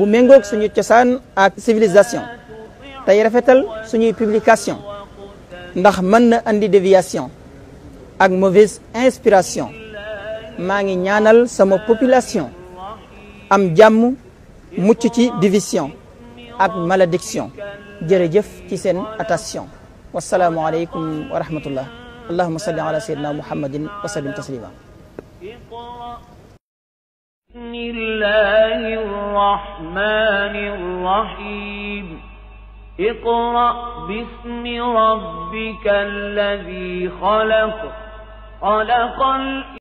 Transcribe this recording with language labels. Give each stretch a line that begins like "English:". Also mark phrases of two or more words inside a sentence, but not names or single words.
Wolof: méngoog suñu cosaan ak civilisation tey rafetal suñuy publication ndax mën na andi déviation ak
French: mauvaise inspiration
Wolof: maa ngi ñaanal sama population am jàmm mucc ci division ak malédiction jërëjëf ci seen attention
Arabic: والسلام عليكم ورحمة الله اللهم صل على سيدنا محمد وسلم تسليما بسم الله الرحمن الرحيم اقرأ باسم ربك الذي خلق